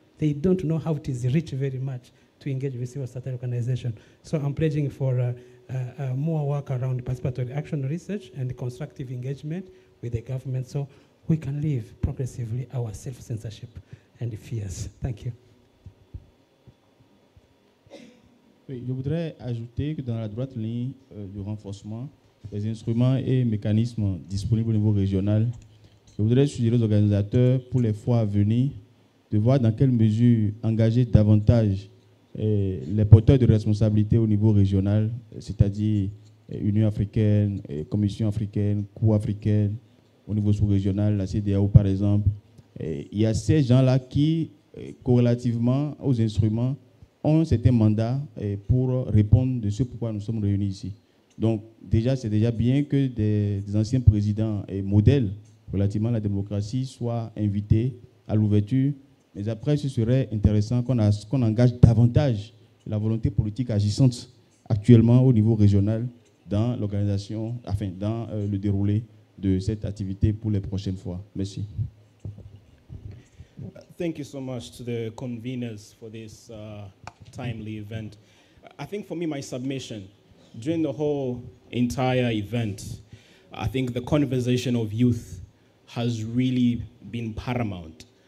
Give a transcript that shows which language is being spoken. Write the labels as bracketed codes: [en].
[en] They don't know how it is rich very much to engage with civil society organization. So I'm pledging for more work around participatory action research and constructive engagement with the government, so we can live progressively our self-censorship and fears. Thank you. [fr] Oui, je voudrais ajouter que dans la droite ligne du renforcement des instruments et mécanismes disponibles au niveau régional, je voudrais suggérer aux organisateurs pour les fois à venir de voir dans quelle mesure engager davantage les porteurs de responsabilité au niveau régional, c'est-à-dire Union africaine, Commission africaine, Cour africaine, au niveau sous-régional, la CEDEAO par exemple. Il y a ces gens-là qui, corrélativement aux instruments, ont certains mandats pour répondre de ce pourquoi nous sommes réunis ici. Donc déjà, c'est déjà bien que des anciens présidents et modèles relativement à la démocratie soient invités à l'ouverture. Mais après, ce serait intéressant qu'on engage davantage la volonté politique agissante actuellement au niveau régional dans l'organisation, enfin dans le déroulé de cette activité pour les prochaines fois. Merci. [en] Thank you so much to the conveners for this timely event. I think for me, my submission, during the whole entire event, I think the conversation of youth has really been paramount.